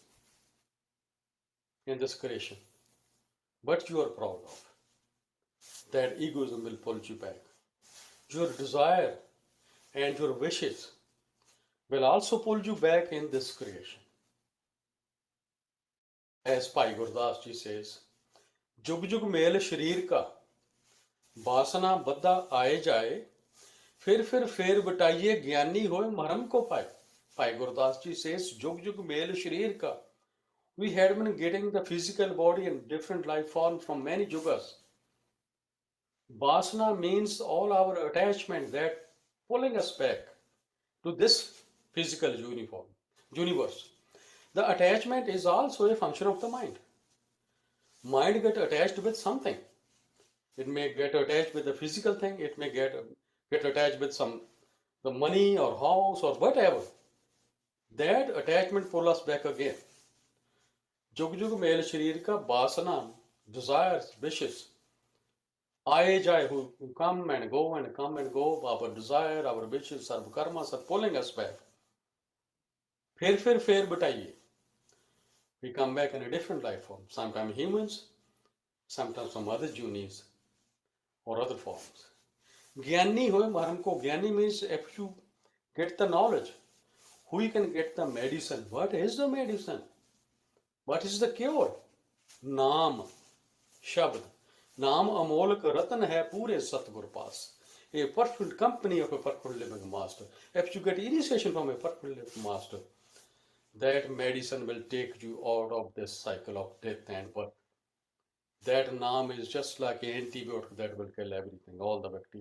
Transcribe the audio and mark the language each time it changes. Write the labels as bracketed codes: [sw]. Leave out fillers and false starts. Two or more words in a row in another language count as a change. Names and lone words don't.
[en] In this creation. What you are proud of. That egoism will pull you back. Your desire and your wishes will also pull you back in this creation. As Bhai Gurdas ji says, [pa] ਜੁਗ ਜੁਗ ਮੇਲ ਸਰੀਰ ਕਾ ਬਾਸਨਾ ਬੱਧਾ ਆਏ ਜਾਏ ਫਿਰ ਫੇਰ ਵਟਾਈਐ ਗਿਆਨੀ ਹੋਏ ਮਰਮ ਕੋ ਪਾਏ. [en] Bhai Gurdas ji says, [pa] ਜੁਗ ਜੁਗ ਮੇਲ ਸਰੀਰ ਕਾ. [en] We had been getting the physical body and different life form from many yugas. Vasana means all our attachment that pulling us back to this physical universe. The attachment is also a function of the mind. Mind get attached with something. It may get attached with the physical thing. It may get attached with the money or house or whatever. That attachment pull us back again. [pa] ਜੁਗ ਜੁਗ ਮੇਲ ਸਰੀਰ ਕਾ ਬਾਸਨਾ, [en] desires, wishes, [pa] ਆਏ ਜਾਏ, [en] who come and go and come and go. Our desire, our wishes, our karmas are pulling us back. [pa] ਫਿਰ ਵਟਾਈਐ. [en] We come back in a different life form. Sometimes humans, sometimes some other juniors or other forms. [pa] ਗਿਆਨੀ ਹੋਏ ਮਰਮ ਕੋ. [en] Gyani means if you get the knowledge, we can get the medicine. What is the medicine? What is the cure? [pa] ਨਾਮ, ਸ਼ਬਦ. ਨਾਮ ਅਮੋਲਕ ਰਤਨ ਹੈ ਪੂਰੇ ਸਤਿਗੁਰ ਪਾਸ. [en] A perfect company of a perfect living master. If you get initiation from a perfect living master, that medicine will take you out of this cycle of death and birth. That naam is just like an antibiotic that will kill everything, all the bacteria.